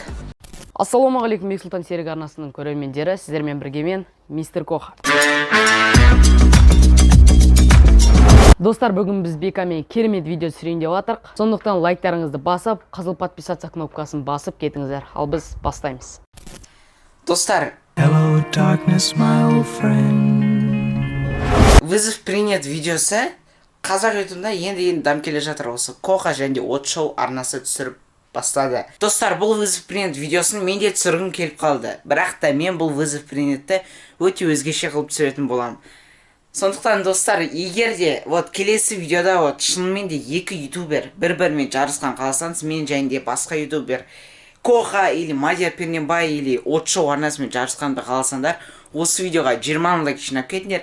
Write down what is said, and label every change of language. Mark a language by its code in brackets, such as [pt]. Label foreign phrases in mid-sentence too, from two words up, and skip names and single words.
[kk] Ассалаумағалейкум, Бексұлтан серік арнасының көрермендері, сіздермен бірге мен мистер Коха. Достар, бүгін біз Бекамен керемет видео түсірейін деп жатырмық. Сондықтан лайктарыңызды басып, қызыл подписаться кнопкасын басып кетіңіздер. Ал біз бастаймыз. Достар, [en] Hello, darkness, my old friend. [ru] вызов принят [kk] видеосы қазақ ютубында енді дам келе жатыр. Осы Коха және от шоу арнасы түсіріп бастады. Достар, бұл [ru] вызов принят [kk] видеосын мен де түсіргім келіп қалды. Бірақ та мен бұл [ru] вызов принятты [kk] өте өзгеше қылып түсіретін боламын. Сондықтан достар, егер де келесі видеода шынымен де екі ютубер бір-бірімен жарысқан қаласаңыз, мен және де басқа ютубер Коха или Мадияр Пернебай или от шоу арнасымен жарысқанды қаласаңдар, осы видеоға 20 мың лайк жинап кетіңдер.